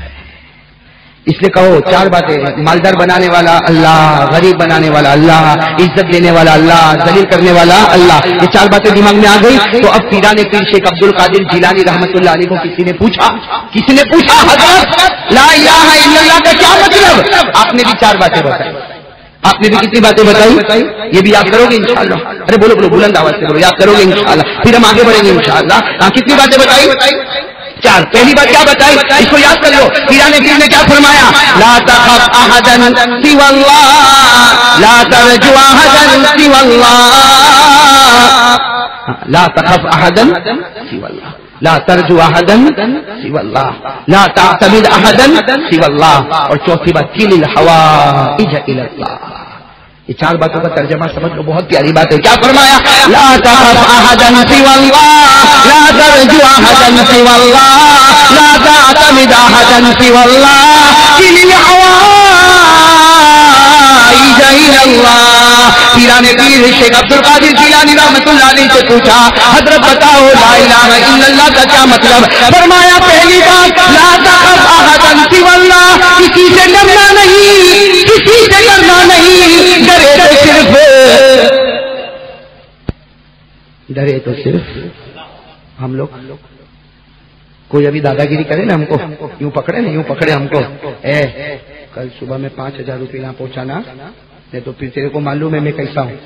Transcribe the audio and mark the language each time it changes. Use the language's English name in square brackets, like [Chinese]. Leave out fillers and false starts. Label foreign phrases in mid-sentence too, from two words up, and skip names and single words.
[Hindi] इसलिए कहो 4 बातें, मालदार बनाने वाला अल्लाह, गरीब बनाने वाला अल्लाह, इज्जत देने वाला अल्लाह, जलील करने वाला अल्लाह। ये 4 बातें दिमाग में आ गई तो अब पीराने पीर शेख अब्दुल कादिर जिलानी [Arabic] رحمة الله عليه [Hindi] को किसी ने पूछा हज़रत [Arabic] لا إله إلا الله [Hindi] का क्या मतलब? आपने भी 4 बातें बताई। आपने भी कितनी बातें बताई? ये भी याद करोगे [Arabic] إن شاء الله? [Hindi] अरे बोलो बोलो, बुलंद आवाज से बोलो, याद करोगे [Arabic] إن شاء الله, [Hindi] फिर हम आगे बढ़ेंगे [Arabic] إن شاء الله. [Hindi] कितनी बातें बताई? 4। पहली बात क्या बताई? इसको याद कर लो। पीराने पीर ने क्या फरमाया? [Arabic] لا تخف أحدا سوى الله، لا ترجُ أحدا سوى الله، لا تخف أحدا سوى الله، لا ترجُ أحدا سوى الله، لا تعتمد أحدا سوى الله. [Hindi] और चौथी बात [Arabic] كِلِ الحوائج إلى الله. [Hindi] ये 4 बातों का तर्जमा समझ लो, बहुत प्यारी बात है। क्या फरमाया? [Arabic] لا تخف أحدا سوى الله، لا ترجُ أحدا سوى الله، لا تعتمد أحدا سوى الله، كِلِ الحوائج إلى الله. [Hindi] पीराने पीर शेख अब्दुल कादिर जिलानी [Arabic] رحمة الله عليه [Hindi] से पूछा, हजरत बताओ [Arabic] لا إله إلا الله [Hindi] का क्या मतलब? फरमाया पहली बात [Arabic] لا تخف أحدا سوى الله, [Hindi] किसी से डरना नहीं, किसी से डरना नहीं, डरे तो सिर्फ हम लोग। कोई अभी दादागिरी करे ना, हमको यूं पकड़े ना, यूं पकड़े हमको, कल सुबह में 5000 रुपये यहाँ पहुंचाना, नहीं तो फिर तेरे को मालूम है मैं कैसा हूं।